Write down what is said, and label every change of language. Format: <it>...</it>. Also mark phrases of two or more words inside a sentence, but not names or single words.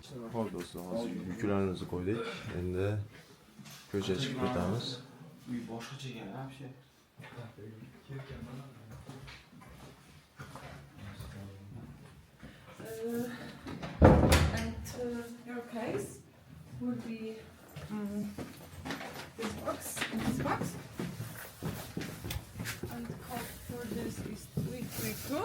<uz>Xo'p do'stlar, hozir yuklarimizni qo'ydik. Endi ko'chaga chiqib ketamiz. Uy boshqacha ekan, вообще.</uz> <en>And your case would be this box, and the code for this is 332.</en>